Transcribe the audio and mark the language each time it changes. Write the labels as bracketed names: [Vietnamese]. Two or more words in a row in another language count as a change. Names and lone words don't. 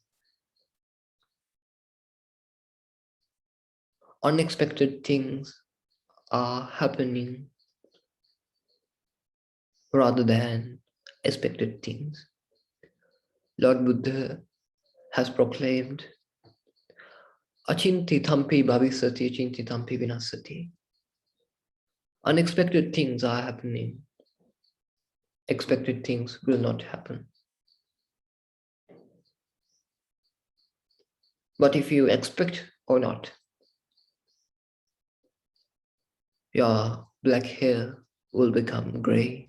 [English] Unexpected things are happening rather than expected things. Lord Buddha has proclaimed, [Pali] Achinti thampi bhavisati, achinti thampi vinasati. [English] Unexpected things are happening. Expected things will not happen. But if you expect or not, your black hair will become gray.